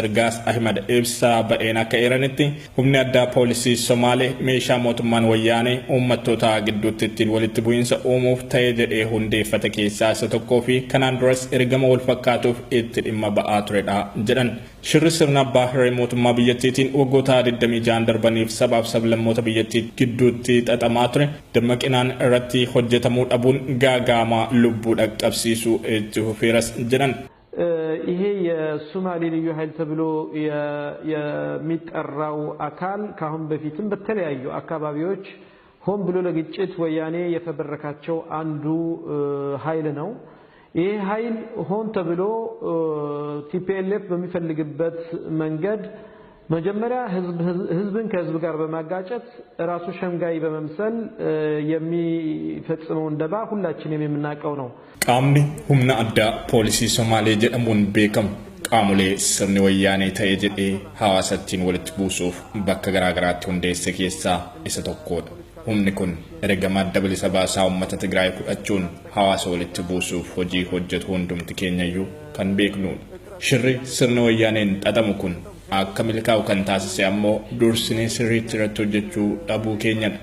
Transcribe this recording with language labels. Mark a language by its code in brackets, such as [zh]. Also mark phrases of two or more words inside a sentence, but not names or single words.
[om] Gaas Ahmad ibsa ba'een akka eeranitti humni addaa poolisii Somaalee meeshaa mootummaan wayyaanee uummattoota gidduutti ittiin walitti bu'iinsa uumuuf ta'ee jedhee hundeeffate keessaa isa tokkoo fi kanaan duras ergama wal fakkaatuuf itti dhimma ba'aa turedha jedhan. Shirri sirna abbaa irree mootummaa biyyattiitiin waggoota 26 darbaniif sabaaf sablammoota biyyattii gidduutti xaxamaa ture dammaqinaan irratti hojjetamuu dhabuun gaagaamaa lubbuu dhaqqabsiisuu itti fufeeras jedhan. [am] ይሄ የሶማሌ ልዩ ኃይል ተብሎ የሚጠራው አካል ካሁን በፊትም በተለያዩ አካባቢዎች ሆን ብሎ ለግጭት ወያኔ የፈበረካቸው አንዱ ኃይል ነው። ይሄ ኃይል ሆን ተብሎ ቲፒኤልኤፍ በሚፈልግበት መንገድ መጀመሪያ ህዝብን ከህዝብ ጋር በማጋጨት ራሱ ሸምጋይ በመምሰል የሚፈጽመው እንደባ ሁላችንም የምናውቀው ነው። [om] Qaamni humna addaa poolisii Somaalee jedhamuun beekamu qaamuule sirni Wayyaanee ta'ee jedhee hawaasatiin walitti buusuuf bakka garagaraatti hundeesse keessaa isa tokkoodha humni kun ergama adda bilisa baasaa uummata Tigraay fudhachuun hawaasa walitti buusuuf hojii hojjetu hundumti keenyayyuu kan beeknuudha. Shirri sirna wayyaaneen xaxamu kun akka milkaa'u kan taasise ammoo dursinee sirriitti irratti hojjechuu dhabuu keenyadha.